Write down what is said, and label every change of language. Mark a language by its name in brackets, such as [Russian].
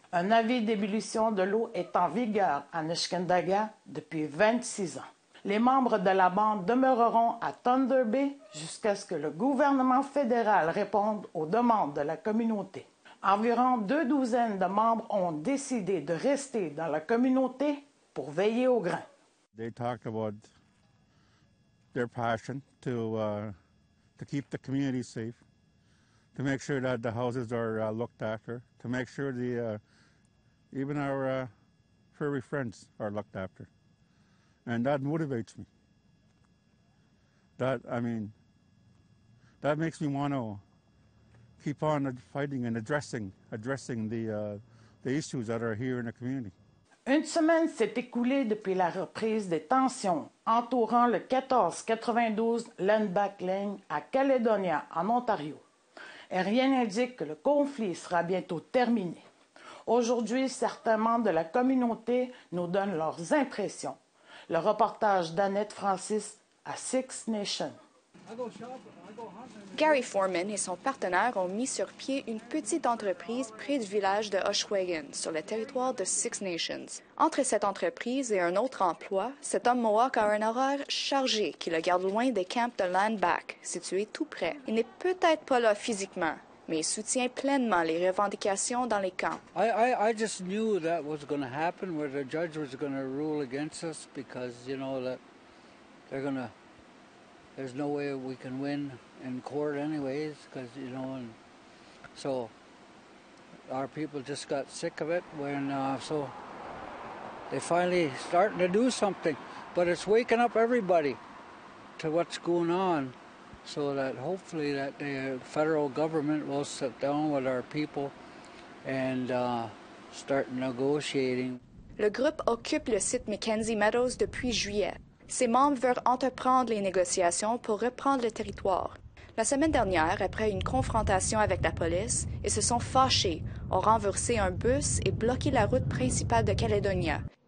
[French] Un avis d'ébullition de l'eau est en vigueur à Nisga'a depuis 26 ans. Les membres de la bande demeureront à Thunder Bay jusqu'à ce que le gouvernement fédéral réponde aux demandes de la communauté. Environ 2 douzaines de membres ont décidé de rester dans la communauté pour veiller au grain. [English] They talked about their passion to keep the community safe, to make sure that the houses are looked after, to make sure even our furry friends are looked after. And that motivates me. That makes me want to keep on fighting and addressing the issues that are here in the community. [French] Une semaine s'est écoulée depuis la reprise des tensions entourant le 1492 Landback Lane à Caledonia, en Ontario. Et rien n'indique que le conflit sera bientôt terminé. Aujourd'hui, certains membres de la communauté nous donnent leurs impressions. Le reportage d'Annette Francis à Six Nations. Gary Foreman et son partenaire ont mis sur pied une petite entreprise près du village de Oshwegan, sur le territoire de Six Nations. Entre cette entreprise et un autre emploi, cet homme Mohawk a un horaire chargé qui le garde loin des camps de Landback, situés tout près. Il n'est peut-être pas là physiquement, mais il soutient pleinement les revendications dans les camps. [English] I just knew that was going to happen, where the judge was going to rule against us because, you know, that there's no way we can win in court anyways, because, you know, and so our people just got sick of it so they finally starting to do something, but it's waking up everybody to what's going on, so that hopefully that the federal government will sit down with our people and start negotiating. [French] Le groupe occupe le site Mackenzie Meadows depuis juillet. Ses membres veulent entreprendre les négociations pour reprendre le territoire. La semaine dernière, après une confrontation avec la police, ils se sont fâchés, ont renversé un bus et bloqué la route principale de Caledonia.